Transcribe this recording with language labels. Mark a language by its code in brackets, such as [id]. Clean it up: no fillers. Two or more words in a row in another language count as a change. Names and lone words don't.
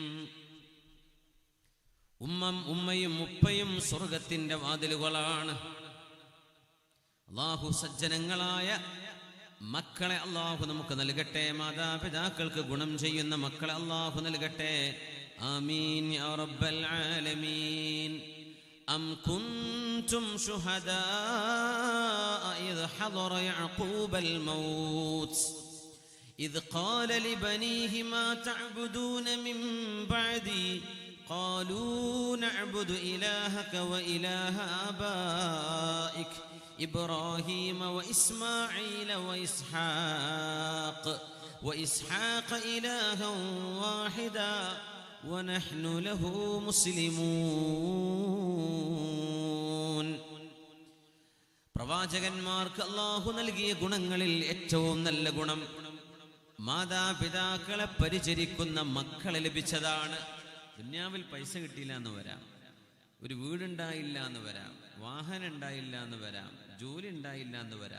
[ml] ഉമ്മയും ഉപ്പയും സ്വർഗത്തിന്റെ വാതിലുകളാണ്. അല്ലാഹു സജ്ജനങ്ങളായ മക്കളെ അല്ലാഹു നമുക്ക് നൽകട്ടെ. മാതാപിതാക്കൾക്ക് ഗുണം ചെയ്യുന്ന മക്കളെ അല്ലാഹു നൽകട്ടെ. [ar] آمين يا رب العالمين. أم كنتم شهداء إذ حضر يعقوب الموت إذ قال لبنيه ما تعبدون من بعدي قالوا نعبد إلهك وإله آبائك إبراهيم وإسماعيل وإسحاق وإسحاق إلها واحدا ونحن له مسلمون. [ml] പ്രവാചകന്മാർക്ക് അല്ലാഹു നൽകിയ ഗുണങ്ങളിൽ ഏറ്റവും നല്ല ഗുണം മാതാപിതാക്കളെ പരിചരിക്കുന്ന മക്കളെ ലഭിച്ചതാണ്. ദുനിയാവിൽ പൈസ കിട്ടിയില്ല എന്ന് വരാം, ഒരു വീടുണ്ടായില്ല എന്ന് വരാം, വാഹനം ഉണ്ടായില്ല എന്ന് വരാം, ജോലി ഉണ്ടായില്ല എന്ന് വരാം.